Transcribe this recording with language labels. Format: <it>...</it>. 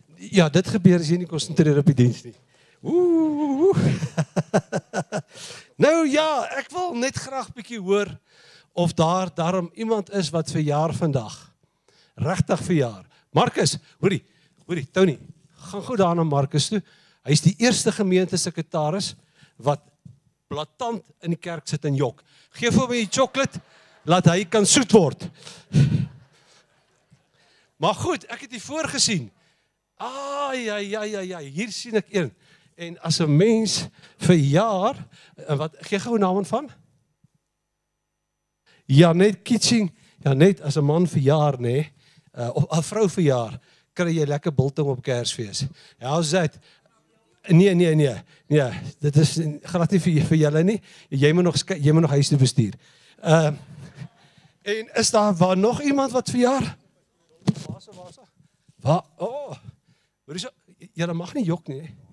<af>Ja, dit gebeur as jy nie konsentreer op die diens nie. Ooh. Nou ja, ek wil net graag bietjie hoor of daarom iemand is wat verjaar vandag. Regtig verjaar. Marcus, hoorie, Tony, gaan gou daar na Marcus toe. Hy is die eerste gemeentesekretaris wat blaatant in die kerk sit en jok. Geef hom die chocolate, laat hy kan soet word. Maar goed, ek het hier voorgesien. Ja, hier sien ek een. En as 'n mens verjaar, wat gee gou 'n naam van? Janet Kitching. Janet, as 'n man verjaar, nê, of 'n vrou verjaar, kry jy lekker biltong op Kersfees.</af> <en>How's that?</en> <af>Nee, dit is glad nie vir julle nie. Jy moet nog huis toe bestuur. En is daar nog iemand wat verjaar? Waar? Oh. Hoor jy, julle mag nie jok nie.</af>